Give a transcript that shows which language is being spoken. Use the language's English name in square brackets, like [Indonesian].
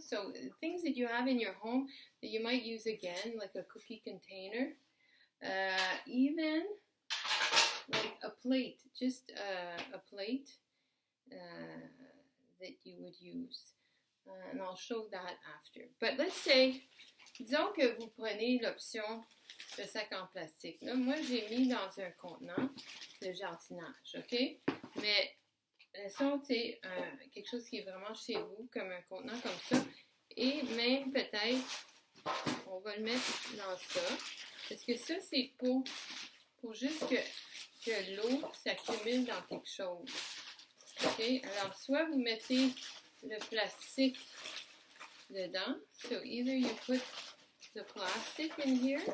[English] So things that you have in your home that you might use again, like a cookie container, even like a plate, just a plate that you would use. And I'll show that after. But let's say, [French] disons que vous prenez l'option de sac en plastique. Là, moi, j'ai mis dans un contenant de jardinage, OK? Mais ça, c'est quelque chose qui est vraiment chez vous, comme un contenant comme ça. Et même peut-être, on va le mettre dans ça. Parce que ça, c'est pour juste que l'eau s'accumule dans quelque chose. OK? Alors, soit vous mettez le plastique dedans. [English] So either you put the plastic in here.